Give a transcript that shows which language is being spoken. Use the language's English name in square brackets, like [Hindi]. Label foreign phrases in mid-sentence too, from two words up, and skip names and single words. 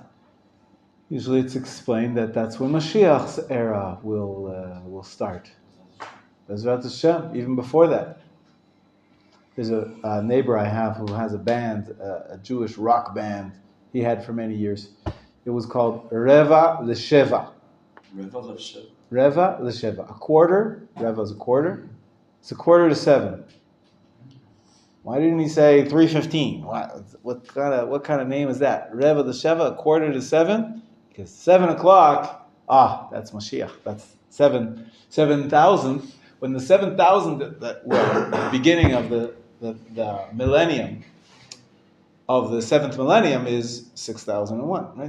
[English] Usually it's explained that that's when Mashiach's era will start. [Hebrew] בעזרת השם, [English] even before that. There's a neighbor I have who has a band, a Jewish rock band he had for many years. It was called Reva L'Sheva. Reva L'Sheva. Reva L'Sheva. A quarter, Reva is a quarter. It's a quarter to 7. Why didn't he say 3:15? What kind of name is that? Reva L'Sheva, a quarter to 7? Because 7 o'clock, that's Mashiach. That's 7,000. When the 7,000 that were the beginning of the millennium, of the 7th millennium is 6001, right?